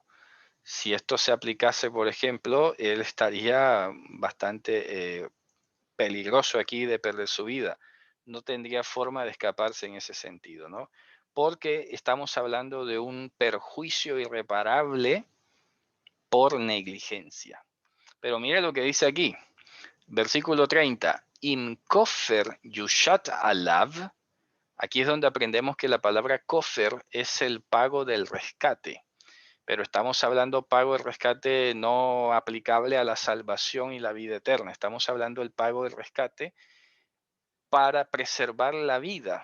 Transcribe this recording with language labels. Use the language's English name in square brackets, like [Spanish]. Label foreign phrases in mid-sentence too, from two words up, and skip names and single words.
[Spanish] Si esto se aplicase, por ejemplo, él estaría bastante peligroso aquí de perder su vida. No tendría forma de escaparse en ese sentido, ¿no? Porque estamos hablando de un perjuicio irreparable por negligencia. Pero mire lo que dice aquí, versículo 30, [Hebrew] אם כופר יושת עליו. [Spanish] Aquí es donde aprendemos que la palabra kofer es el pago del rescate, pero estamos hablando pago del rescate no aplicable a la salvación y la vida eterna. Estamos hablando del pago del rescate para preservar la vida.